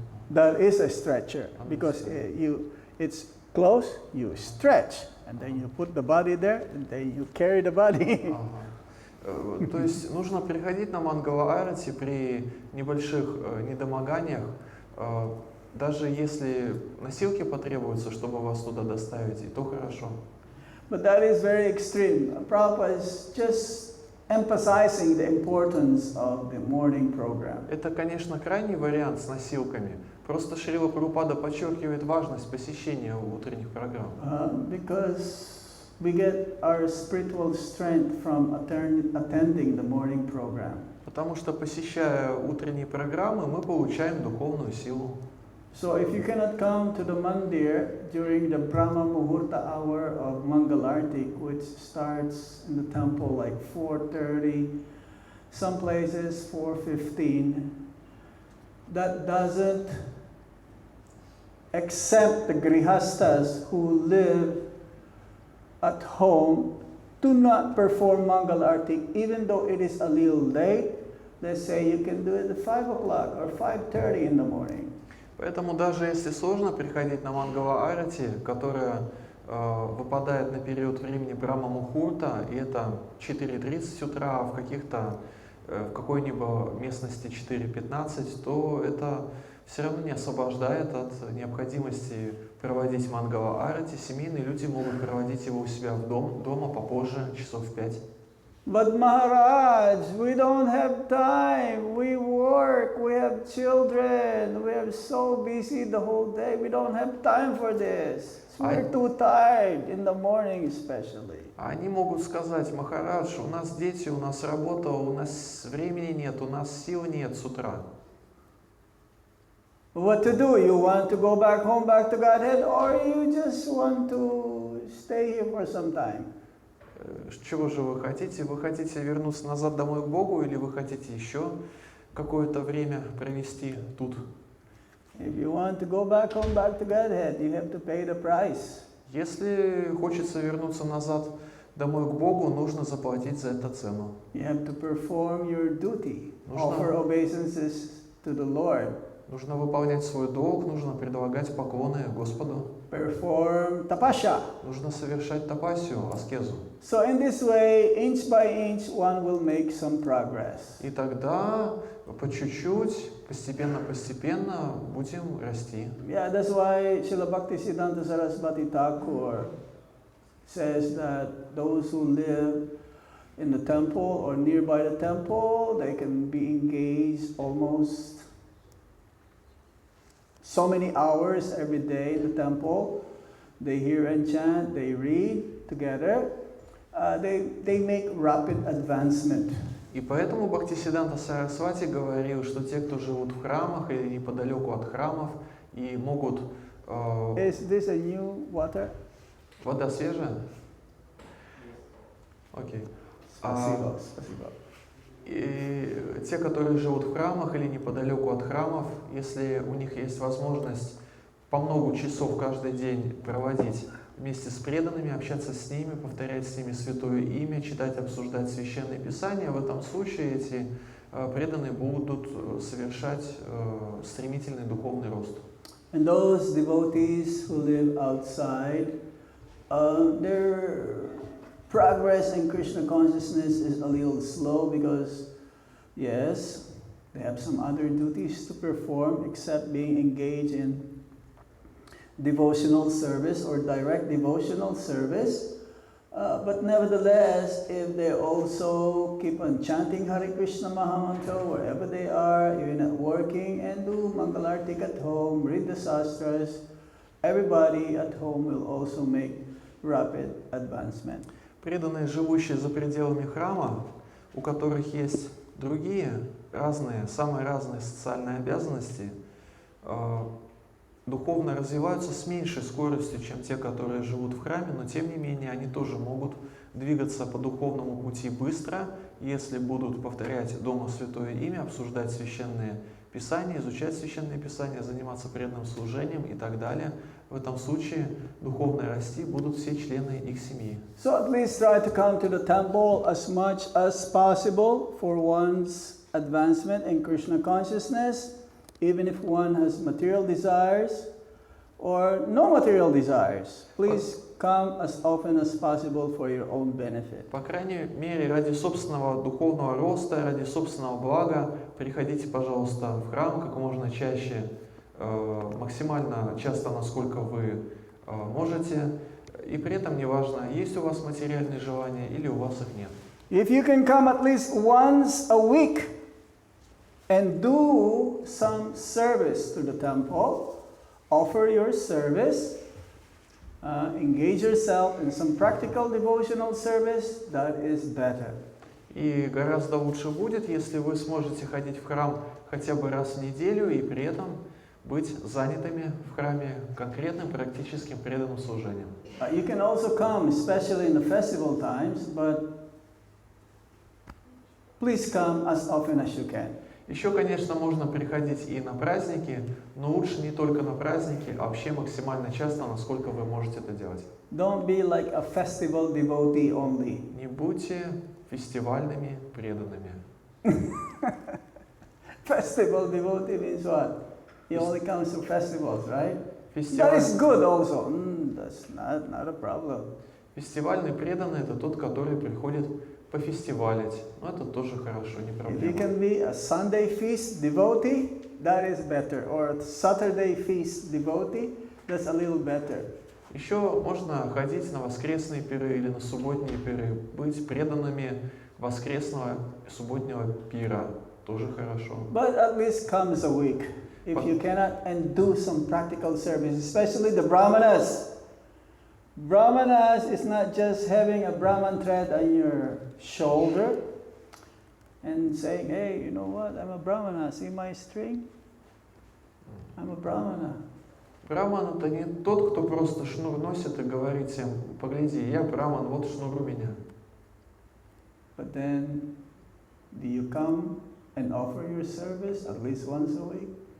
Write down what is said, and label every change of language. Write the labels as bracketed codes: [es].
[en] that is a stretcher because it's close, you stretch, and then you put the body there, and then you carry the body. [ru] То есть нужно приходить на Мангала-арати при небольших недомоганиях, даже если носилки потребуются, чтобы вас туда доставить, и то хорошо. [en] But that is very extreme. Prabhupada is just emphasizing the importance of the morning program. [ru] Это, конечно, крайний вариант с носилками. Просто Шрила Прабхупада подчеркивает важность посещения утренних программ. [en] Because we get our spiritual strength from attending the morning program. [ru] Потому что, посещая утренние программы, мы получаем духовную силу. [en] So if you cannot come to the mandir during the Brahma Muhurta hour of Mangalarti, which starts in the temple like 4:30, some places 4:15, that doesn't accept the grihastas who live at home do not perform Mangalarti, even though it is a little late. They say you can do it at 5 o'clock or 5:30 in the morning. [ru] Поэтому даже если сложно приходить на Мангала-арати, которая выпадает на период времени Брахма-Мухурта, и это 4:30 утра, в какой-нибудь местности 4:15, то это все равно не освобождает от необходимости проводить Мангала-арати. Семейные люди могут проводить его у себя дома попозже, часов в 5. [en] But Maharaj, we don't have time. We work, we have children, we are so busy the whole day. We don't have time for this. We're too tired in the morning especially. [ru] Они могут сказать: Махарадж, у нас дети, у нас работа, у нас времени нет, у нас сил нет с утра. [en] What to do? You want to go back home, back to Godhead, or you just want to stay here for some time? [ru] Чего же вы хотите? Вы хотите вернуться назад домой к Богу, или вы хотите еще какое-то время провести тут? [en] If you want to go back home, back to Godhead, you have to pay the price. [ru] Если хочется вернуться назад домой к Богу, нужно заплатить за это цену. [en] You have to perform your duty, offer obeisances to the Lord. [ru] Нужно выполнять свой долг, нужно предлагать поклоны Господу. [en] Perform tapasya. [ru] Нужно совершать тапасию, аскезу. [en] So in this way, inch by inch, one will make some progress. [ru] И тогда по чуть-чуть, постепенно будем расти. [en] Yeah, that's why Srila Bhaktisiddhanta Saraswati Thakur says that those who live in the temple or nearby the temple, they can be engaged almost so many hours every day in the temple. They hear and chant, they read together. They make rapid advancement. [ru] И поэтому Бхактисиддханта Сарасвати говорил, что те, кто живут в храмах или неподалеку от храмов и могут... [en] Is this a new water? [ru] Вода свежая? Окей. Спасибо, спасибо. И те, которые живут в храмах или неподалеку от храмов, если у них есть возможность по много часов каждый день проводить вместе с преданными, общаться с ними, повторять с ними святое имя, читать, обсуждать священное писание, в этом случае эти преданные будут совершать стремительный духовный рост. [en] And those devotees who live outside, their progress in Krishna consciousness is a little slow because, yes, they have some other duties to perform except being engaged in devotional service or direct devotional service. But nevertheless, if they also keep on chanting Hare Krishna Mahamantra wherever they are, even at working, and do Mangalartik at home, read the Shastras, everybody at home will also make rapid advancement. [ru] Преданные, живущие за пределами храма, у которых есть другие самые разные социальные обязанности, духовно развиваются с меньшей скоростью, чем те, которые живут в храме, но тем не менее они тоже могут двигаться по духовному пути быстро, если будут повторять дома святое имя, обсуждать священные писания, изучать священные писания, заниматься преданным служением и так далее. В этом случае духовно расти будут все члены их семьи. [en] So at least try to come to the temple as much as possible for one's advancement in Krishna consciousness. even if one has material desires or no material desires. Please come as often as possible for your own benefit. [ru] По крайней мере, ради собственного духовного роста, ради собственного блага, приходите, пожалуйста, в храм как можно чаще, максимально часто, насколько вы можете. И при этом неважно, есть у вас материальные желания или у вас их нет. [en] If you can come at least once a week and do some service to the temple, offer your service, engage yourself in some practical devotional service, that is better. [ru] И гораздо лучше будет, если вы сможете ходить в храм хотя бы раз в неделю и при этом быть занятыми в храме конкретным практическим преданным служением. [en] You can also come, especially in the festival times, but please come as often as you can. [ru] Еще, конечно, можно приходить и на праздники, но лучше не только на праздники, а вообще максимально часто, насколько вы можете это делать. [en] Don't be like a festival devotee only. [ru] Не будьте фестивальными преданными. [en] Festival devotee means what? He only comes to festivals, right? [ru] Фестиваль... [en] That is good also. That's not a problem. [ru] Фестивальный преданный – это тот, который приходит пофестивалить. Но это тоже хорошо, не [en] If you [ru] проблема. [en] can be a Sunday feast devotee, that is better. Or a Saturday feast devotee, that's a little better. [ru] Еще можно ходить на воскресные пиры или на субботние пиры, быть преданными воскресного и субботнего пира. Тоже хорошо. [en] But at least comes a week. If you cannot, and do some practical service, especially the brahmanas. Brahmanas is not just having a Brahman thread on your shoulder and saying, hey, you know what, I'm a Brahmana, see my string? I'm a Brahmana. [ru] Браман – это не тот, кто просто шнур носит и говорит всем: погляди, я браман, вот шнур у меня. [en] But then, do you come and offer your service at least once a week?